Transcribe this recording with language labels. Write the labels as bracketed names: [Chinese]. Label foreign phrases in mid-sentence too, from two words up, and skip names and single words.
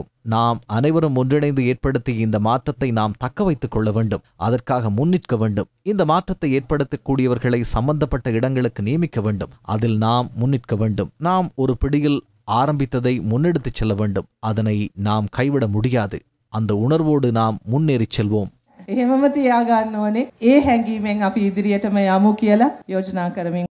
[Tamil] நாம் அனைவரும் ஒன்றிணைந்து ஏற்படுத்திய இந்த மாற்றத்தை நாம் தக்க வைத்துக் கொள்ள வேண்டும். அதற்காக முன்னிற்க வேண்டும். இந்த மாற்றத்தை ஏற்படுத்தக்கூடியவர்களை சம்பந்தப்பட்ட இடங்களுக்கு நியமிக்க வேண்டும். அதில் நாம் முன்னிற்க வேண்டும். நாம் ஒரு பிடியில் ஆரம்பித்ததை முன்னெடுத்துச் செல்ல வேண்டும். அதனை நாம் கைவிட முடியாது. அந்த உணர்வோடு நாம் முன்னேறி செல்வோம். [Sinhala] එහෙමම තියාගන්න ඕනේ. ඒ හැඟීමෙන් අපි ඉදිරියටම යමු කියලා යෝජනා කරමින්